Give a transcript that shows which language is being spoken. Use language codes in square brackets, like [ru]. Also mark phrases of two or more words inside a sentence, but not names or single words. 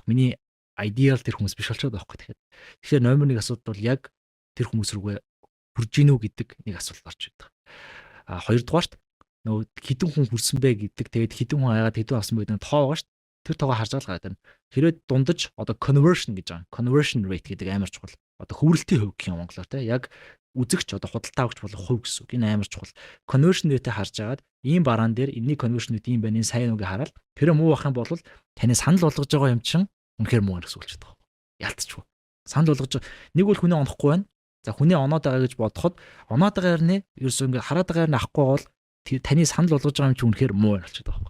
[mn] Миний ideal тэр хүмүүс биш болчиход байгаа байхгүй. Тэгэхээр номер 1 асуудал бол яг тэр хүмүүс рүүгээ хүрж гинүү гэдэг нэг асуулт орж ирдэг. Хоёрдугаарт нөгөө хідэн хүн хүрсэн бэ гэдэг. Тэгээд хідэн хүн аягаад хідэн авсан бэ гэдэг тоо байгаа шүү. Тэр тоогоо харж байгаа гэдэг. Хэрвээ дундаж одоо conversion гэж байгаа. [en] Conversion rate [mn] гэдэг амар чухал. Одоо хөврөлтийн хувь гэх юм монголоор те. Яг үзэгч одоо худалдаа авч болох хувь гэсэн үг. Энэ амар чухал. [en] Conversion rate- [mn] ийг харж агаад ийм бараан дээр энэний [en] conversion rate [mn] ийм байна. Энэ сайн үгийг хараад тэр муу байх юм бол таны санал болгож байгаа юм чинь үнэхээр муу гэсэн үг ч гэдэг. Ялцчихгүй. Санал болгож нэг бол хүнээ онохгүй байна. За хүнээ оноод байгаа гэж бодоход оноод байгаагаар нэ ерөөсөө ингэ хараад байгаагаар нь авахгүй бол таны санал болгож байгаа юм чинь үнэхээр муу болчиход байгаа.